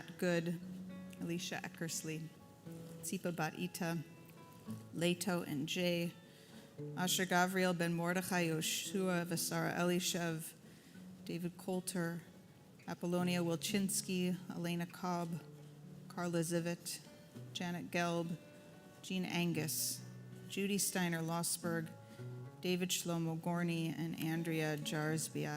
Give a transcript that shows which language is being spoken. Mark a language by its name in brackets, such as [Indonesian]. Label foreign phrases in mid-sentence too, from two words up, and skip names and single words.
[English] Good, Alicia Eckersley, Tsipa Bat-Ita, Leto and Jay, Asher Gavriel Ben Mordechai, Yoshua Vasara Elishev, David Coulter, Apollonia Wilczynski, Elena Cobb, Carla Zivit, Janet Gelb, Jean Angus, Judy Steiner Lossberg, David Shlomo Gorney, and Andrea Jarzbiak.